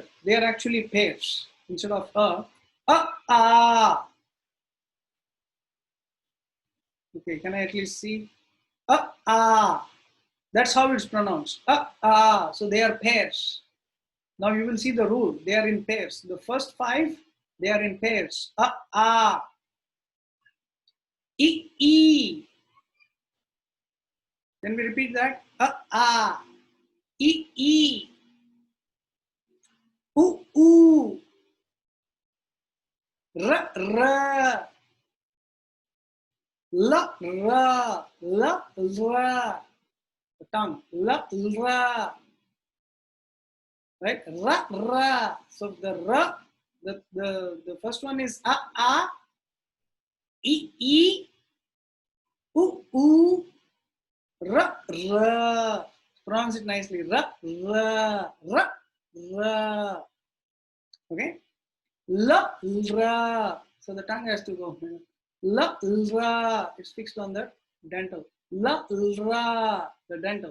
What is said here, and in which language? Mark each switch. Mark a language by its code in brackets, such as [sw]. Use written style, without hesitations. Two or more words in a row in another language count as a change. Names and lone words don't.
[en] They are actually pairs. Instead of Okay, can I at least see? That's how it's pronounced. Ah. So they are pairs. Now you will see the rule. They are in pairs. The first five, they are in pairs. Ah. E. Can we repeat that? Ah. E. U. R. La. The tongue. La. Right? Ra. So the ra, the first one is a. E. U. Ra. Pronounce it nicely. Ra. Okay. La. So the tongue has to go. La. It's fixed on the dental. La. The dental.